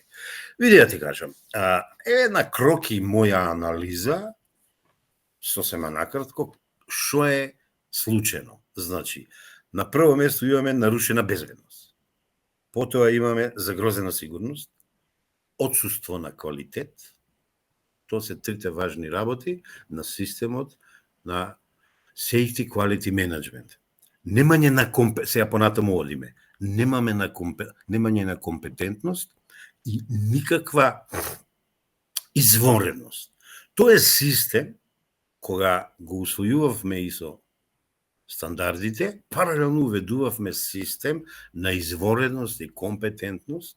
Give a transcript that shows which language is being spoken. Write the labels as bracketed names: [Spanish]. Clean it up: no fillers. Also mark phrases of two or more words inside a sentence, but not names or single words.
[Macedonian] Види да ти кажам, една кроки моја анализа, сосема накратко, што е случено. Значи, на прво место имаме нарушена безбедност. Потоа имаме загрозена сигурност, отсуство на квалитет. Тоа се трите важни работи на системот на [English] safety quality management. [Macedonian] Немање на сега понатаму одиме. Немање на компетентност и никаква извонредност. Тоа е систем кога го усвојувавме ИСО стандардите, паралелно уведувавме систем на извонредност и компетентност.